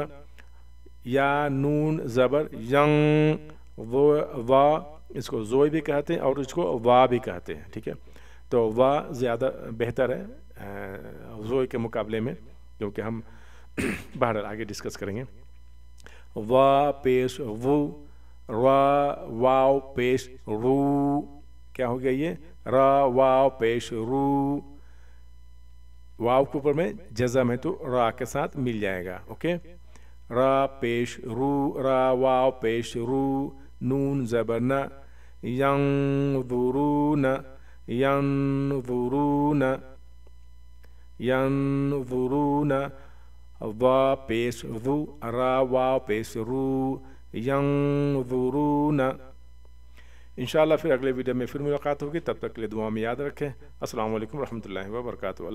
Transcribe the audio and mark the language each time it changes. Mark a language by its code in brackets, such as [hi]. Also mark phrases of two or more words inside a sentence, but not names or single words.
[ur] یا نون زبر وا، اس کو زوئی بھی کہتے ہیں اور اس کو وا بھی کہتے ہیں، ٹھیک ہے. تو وا زیادہ بہتر ہے زوئی کے مقابلے میں، کیونکہ ہم بہرحال آگے ڈسکس کریں گے. وا پیش وو، را واو پیش رو. کیا ہو گیا یہ؟ را واو پیش رو. واو کے اوپر میں جزم ہے تو را کے ساتھ مل جائے گا، اوکے. را پیش رو، را واو پیش رو. نون زبر نہ. [ar] ینظرون، ینظرون، ینظرون. [ur] وا پیش وو، را واو پیش رو. ینظرون. انشاءاللہ پھر اگلے ویڈیو میں پھر ملاقات ہوگی، تب تک کے لیے دعا میں یاد رکھیں. [ar] السلام علیکم ورحمۃ اللہ وبرکاتہ.